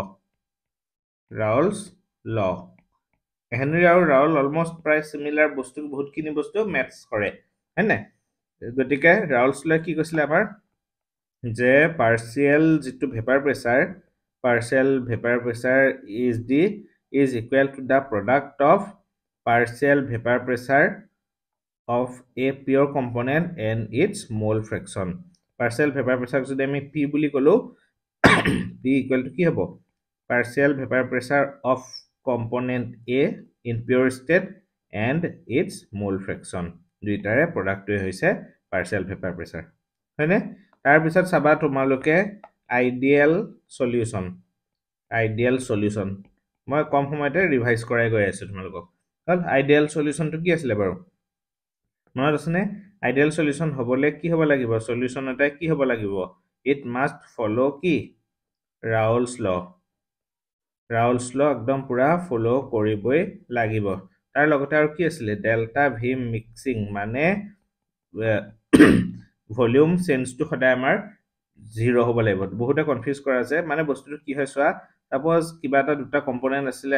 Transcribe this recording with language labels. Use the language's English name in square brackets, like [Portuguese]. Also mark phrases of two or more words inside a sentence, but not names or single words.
[Assamese] ল হেনৰি আৰু ৰাউল অলমোষ্ট প্ৰায় সিমিলাৰ বস্তু বহুতখিনি বস্তু মেটচ কৰে হয়নে গতিকে ৰাউলছ লয়ে কি কৈছিলে আমাৰ যে পাৰ্চিয়েল যিটো ভেপাৰ [English] প্ৰেছাৰ is equal to the product of partial vapor pressure of a pure component and its mole fraction partial vapor pressure [Assamese] যদি আমি P বুলি কলো [English] P equal to [Assamese] কি হ'ব [English] partial vapor pressure of component A in pure state and its mole fraction [Assamese] দুইটাৰে প্ৰডাক্টটোৱে হৈছে [English] partial vapor pressure [Assamese] হয়নে তাৰ পিছত চাবা তোমালোকে আইডিয়েল সলিউশন মই কম সময়তে ৰিভাইজ কৰাই গৈ আছো তোমালোকক হল আইডিয়েল সলিউশনটো কি আছিল বাৰু মনত আছে নে আইডিয়েল সলিউশন হ'বলে কি হ'ব লাগিব সলিউশন এটা কি হ'ব লাগিব [English] it must follow [Assamese] কি ৰাউলছ ল একদম পুৰা ফলো কৰিবই লাগিব তাৰ লগতে আৰু কি আছিল [English] delta V mixing [Assamese] মানে [English] volume changeটো [Assamese] সদায় আমাৰ 0 হ'ব লাগিব বহুতে কনফিউজ কৰা আছে মানে বস্তুটো কি হয় চোৱা সাপোজ কিবা এটা দুটা কম্পোনেন্ট আছিলে